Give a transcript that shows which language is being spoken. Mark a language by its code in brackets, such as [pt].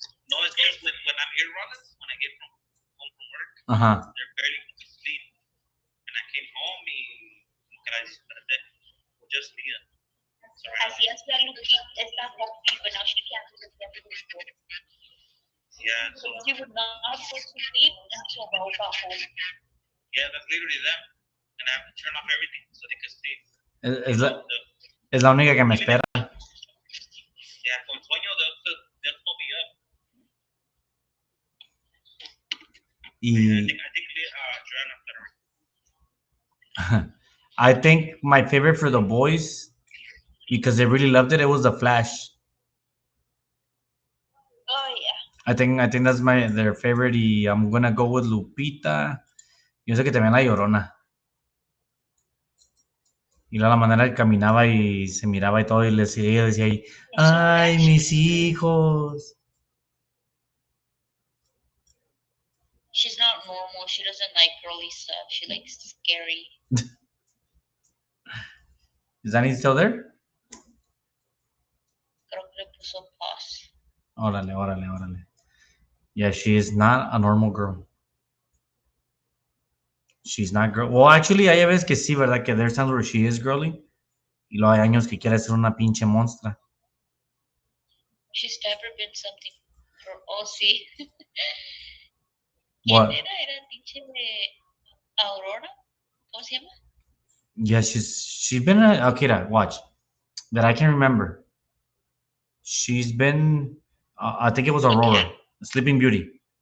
[en] No, it's just when I'm here, Rollins, when I get home from work, Ajá. they're barely going to sleep. And I came home [es] y como que la desperté. [en] Just me. Sorry. [es] Así hacía Lupita, esta Poppy, [en] but now she can't because she has to go to school. Yeah, so She would not go to sleep until Raul got home. yeah, that's literally them. And I have to turn off everything so they can sleep. [es] Es la única que me espera. [en] Yeah, [es] con sueño [en] they'll pull me up. [es] Y [en] I think Joanna better. I think my favorite for the boys, because they really loved it, it was the Flash. Oh, yeah. I think that's their favorite. Y I'm gonna go with Lupita. [es] Yo sé que también la Llorona. Y luego la manera que caminaba y se miraba y todo, y ella decía ahí, ¡ay, mis hijos! [en] She's not normal. She doesn't like girly stuff. She likes scary. Is Danny still there? [es] Creo que le puso pause. Órale. [en] Yeah, she is not a normal girl. She's not girl. Well, actually, [es] hay veces que sí, ¿verdad? [en] Que there's times where she is girly. [es] Y luego hay años que quiere ser una pinche monstra. [en] She's never been something for OC. What? [es] ¿Quién era? Era pinche Aurora. ¿Cómo se llama? [en] Yeah, she's been okay, watch. That I can remember. She's been I think it was Aurora, Sleeping Beauty.